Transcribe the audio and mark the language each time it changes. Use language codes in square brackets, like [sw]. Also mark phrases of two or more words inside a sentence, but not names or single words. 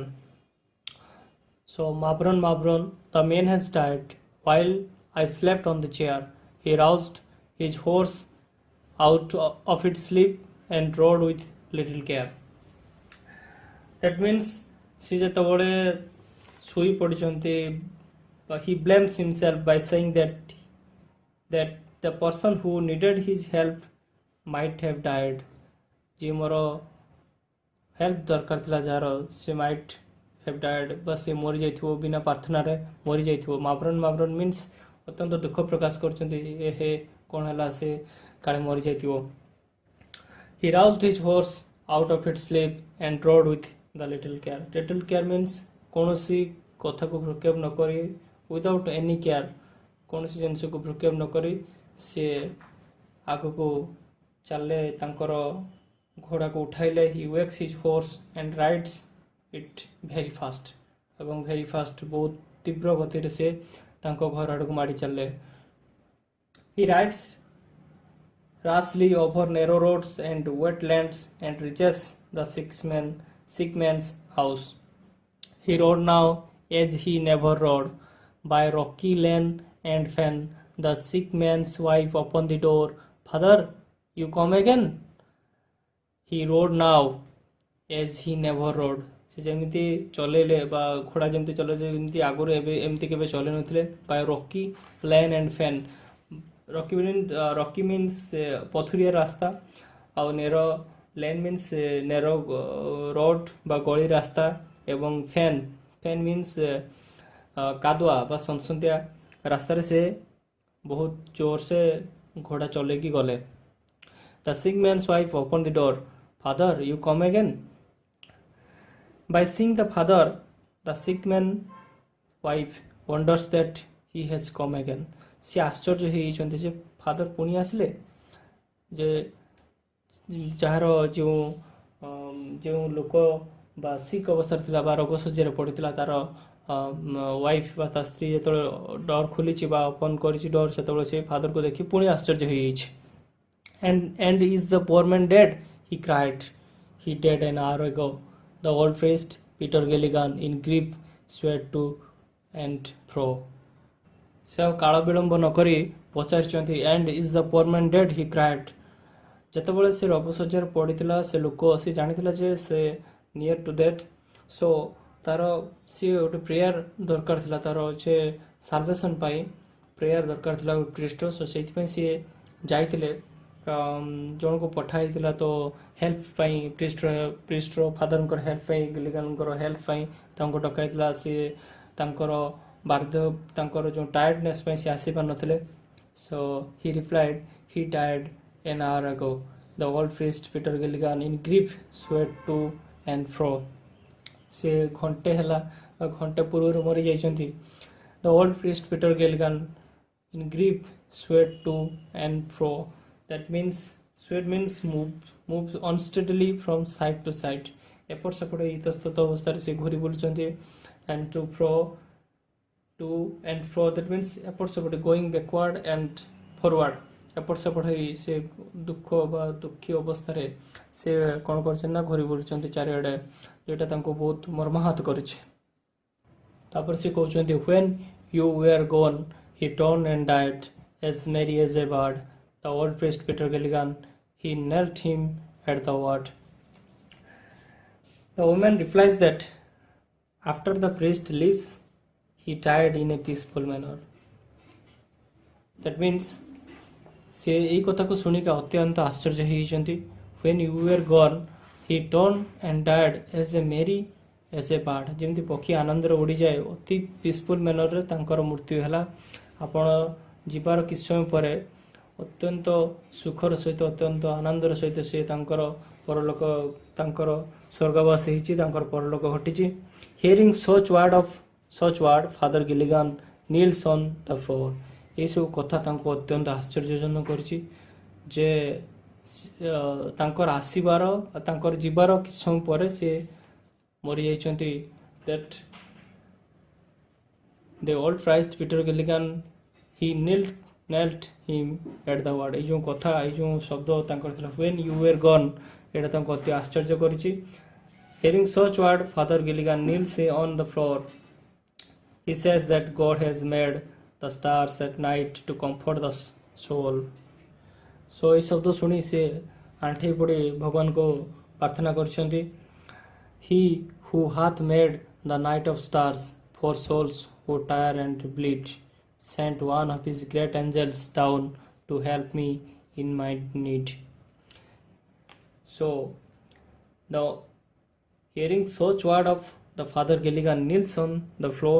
[en] So Mabron, the man has died. While I slept on the chair, he roused his horse out of its sleep and rode with little care. That means she [or] ଯେତେବେଳେ ଶୋଇ ପଡ଼ିଛନ୍ତି, [en] he blames himself by saying that the person who needed his help might have died. [or] ଯେ ମୋର ହେଲ୍ପ ଦରକାର ଥିଲା ଯାହାର, ସେ [en] might have died, [or] ବା ସେ ମରି ଯାଇଥିବ, ବିନା ପ୍ରାର୍ଥନାରେ ମରି ଯାଇଥିବ. ମାବ୍ରନ୍ ମିନ୍ସ ଅତ୍ୟନ୍ତ ଦୁଃଖ ପ୍ରକାଶ କରୁଛନ୍ତି, ହେ କ'ଣ ହେଲା, ସେ କାଳେ ମରି ଯାଇଥିବ. [en] He roused his horse out of its sleep and rode with the little care. Little care means [or] କୌଣସି କଥାକୁ ଭ୍ରୂକ୍ଷେପ ନ କରି, [en] without any care, [or] କୌଣସି ଜିନିଷକୁ ଭ୍ରୂକ୍ଷେପ ନ କରି ସେ ଆଗକୁ ଚାଲେ, ତାଙ୍କର ଘୋଡ଼ାକୁ ଉଠାଇଲେ. [en] He wakes his horse and rides it very fast. ଏବଂ very fast, [or] ବହୁତ ତୀବ୍ର ଗତିରେ ସେ ତାଙ୍କ ଘର ଆଡ଼କୁ ମାଡ଼ି ଚାଲେ. [en] He rides rashly over narrow roads and wetlands and reaches the sick man's house. He rode now as he never rode, by rocky lane and fen. The sick man's wife opened the door. Father, you come again? He rode now as he never rode. [or] ସେ ଯେମିତି ଚଲେଇଲେ ବା ଘୋଡ଼ା ଯେମିତି ଚଲେଇଲେ, ଯେମିତି ଆଗରୁ ଏବେ ଏମିତି କେବେ ଚଲେଇ ନଥିଲେ. [en] by rocky lane and fen. rocky means [or] ପଥୁରିଆ ରାସ୍ତା, ଆଉ [en] narrow lane means narrow road [or] ବା ଗଳି ରାସ୍ତା, ଏବଂ [en] fen means [or] କାଦୁଆ ବା ସନସନ୍ତିଆ ରାସ୍ତାରେ ସେ ବହୁତ ଜୋରସେ ଘୋଡ଼ା ଚଲେଇକି ଗଲେ. The sick man's wife opened the door. Father, you come again? By seeing the father, the sick man's wife wonders that he has come again. ସେ ଆଶ୍ଚର୍ଯ୍ୟ ହେଇଯାଇଛନ୍ତି ଯେ ଫାଦର ପୁଣି ଆସିଲେ, ଯେ ଯାହାର ଯେଉଁ ଲୋକ ବା ସିକ୍ ଅବସ୍ଥାରେ ଥିଲା ବା ରୋଗ ଶଯ୍ୟାରେ ପଡ଼ିଥିଲା, ତାର ୱାଇଫ୍ ବା ତା ସ୍ତ୍ରୀ ଯେତେବେଳେ ଡୋର ଖୋଲିଛି ବା ଓପନ୍ କରିଛି ଡୋର, ସେତେବେଳେ ସେ ଫାଦରକୁ ଦେଖି ପୁଣି ଆଶ୍ଚର୍ଯ୍ୟ ହେଇଯାଇଛି. [en] And is the poor man dead? He cried. He died an hour ago. The old priest Peter Gilligan in grief swayed to and fro. [or] ସେ ଆଉ କାଳ ବିଳମ୍ବ ନକରି ପଚାରିଛନ୍ତି, [en] and is the poor man dead? He cried. [or] ଯେତେବେଳେ ସେ ରୋଗ ଶଯ୍ୟାରେ ପଡ଼ିଥିଲା, ସେ ଲୋକ ସେ ଜାଣିଥିଲା ଯେ ସେ [en] near to death. [or] ସୋ ତାର ସିଏ ଗୋଟେ ପ୍ରେୟାର ଦରକାର ଥିଲା, ତାର ସେ ସାଲଭେସନ୍ ପାଇଁ ପ୍ରେୟାର ଦରକାର ଥିଲା ପ୍ରିଷ୍ଟ. ସୋ ସେଇଥିପାଇଁ ସିଏ ଯାଇଥିଲେ, ଜଣକୁ ପଠା ହେଇଥିଲା ତ ହେଲ୍ପ ପାଇଁ, ପ୍ରିଷ୍ଟର ଫାଦରଙ୍କର ହେଲ୍ପ ପାଇଁ, ଗିଲିଗାନଙ୍କର ହେଲ୍ପ ପାଇଁ ତାଙ୍କୁ ଡକାଇଥିଲା. ସିଏ ତାଙ୍କର ବାର୍ଦ୍ଧ, ତାଙ୍କର ଯେଉଁ ଟାୟାର୍ଡନେସ୍ ପାଇଁ ସେ ଆସିପାରିନଥିଲେ. [en] So he replied, he died an hour ago. The old priest Peter Gilligan in grief swayed to and fro. [or] ସେ ଘଣ୍ଟେ ହେଲା, ଘଣ୍ଟେ ପୂର୍ବରୁ ମରି ଯାଇଛନ୍ତି. [en] The old priest Peter Gilligan in grief swayed to and fro. That means swayed means move unsteadily from side to side. [or] ଏପଟ ସେପଟ ଇତସ୍ତତ ଅବସ୍ଥାରେ ସେ ଘୁରି ବୁଲୁଛନ୍ତି. [en] and to and fro, that means [or] ଏପଟ ସେପଟ, [en] going backward and forward. [or] ଏପଟ ସେପଟ ହେଇ ସେ ଦୁଃଖ ବା ଦୁଃଖୀ ଅବସ୍ଥାରେ ସେ କ'ଣ କରିଛନ୍ତି ନା ଘୁରି ବୁଲୁଛନ୍ତି ଚାରିଆଡ଼େ, ଯେଉଁଟା ତାଙ୍କୁ ବହୁତ ମର୍ମାହତ କରିଛି. ତାପରେ ସେ କହୁଛନ୍ତି, [en] when you were gone he turned and died as merry as a bird. The old priest Peter Gilligan, he knelt him at the word. The woman replies that after the priest leaves he died in a peaceful manner. That means [or] ସେ ଏଇ କଥାକୁ ଶୁଣିକି ଅତ୍ୟନ୍ତ ଆଶ୍ଚର୍ଯ୍ୟ ହେଇଯାଇଛନ୍ତି. [en] when you were gone he turned and died as merry as a bird. [or] ଯେମିତି ପକ୍ଷୀ ଆନନ୍ଦରେ ଉଡ଼ିଯାଏ, ଅତି [en] peaceful mannerରେ [or] ତାଙ୍କର ମୃତ୍ୟୁ ହେଲା. ଆପଣ ଯିବାର କିଛି ସମୟ ପରେ ଅତ୍ୟନ୍ତ ସୁଖର ସହିତ, ଅତ୍ୟନ୍ତ ଆନନ୍ଦର ସହିତ ସେ ତାଙ୍କର ପରଲୋକ, ତାଙ୍କର ସ୍ୱର୍ଗବାସ ହେଇଛି, ତାଙ୍କର ପରଲୋକ ଘଟିଛି. [en] hearing such word Father Gilligan kneels on the floor. [or] ଏଇସବୁ କଥା ତାଙ୍କୁ ଅତ୍ୟନ୍ତ ଆଶ୍ଚର୍ଯ୍ୟଜନକ କରିଛି ଯେ ତାଙ୍କର ଆସିବାର ତାଙ୍କର ଯିବାର କିଛି ସମୟ ପରେ ସେ ମରିଯାଇଛନ୍ତି। [en] that the old prized Peter Gilligan he knelt him at the word। [or] ଏଇ ଯେଉଁ କଥା ଏଇ ଯେଉଁ ଶବ୍ଦ ତାଙ୍କର ଥିଲା [en] when you were gone, [or] ଏଇଟା ତାଙ୍କୁ ଅତି ଆଶ୍ଚର୍ଯ୍ୟ କରିଛି। [en] hearing such word Father Gilligan kneels on the floor। he says that God has made the stars at night to comfort the soul। [or] so এই ଶବ୍ଦ ଶୁଣି ସେ ଆଣ୍ଠେଇ ପଡ଼ି ଭଗବାନଙ୍କୁ ପ୍ରାର୍ଥନା କରିଛନ୍ତି। [en] he who hath made the night of stars for souls who tire and bleed sent one of his great angels down to help me in my need। so the hearing such word of the Father Gilligan kneels on the floor।